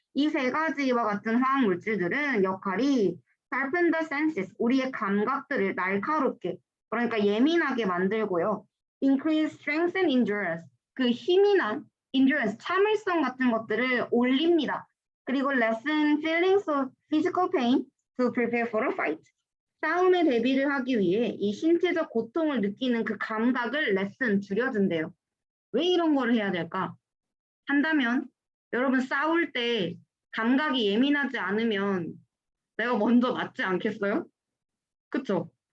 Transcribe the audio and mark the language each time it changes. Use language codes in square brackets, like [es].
[ko] 이 세 가지와 같은 화학 물질들은 역할이 [en] sharpen the senses, [ko] 우리의 감각들을 날카롭게, 그러니까 예민하게 만들고요. [en] increase strength and endurance, [ko] 그 힘이나 endurance, 참을성 같은 것들을 올립니다. [en] 그리고 lessen feelings of physical pain to prepare for a fight. [ko] 싸움에 대비를 하기 위해 이 신체적 고통을 느끼는 그 감각을 lessen, 줄여준대요. 왜 이런 거를 해야 될까? 한다면 여러분 싸울 때 감각이 예민하지 않으면 내가 먼저 맞지 않겠어요? 그쵸?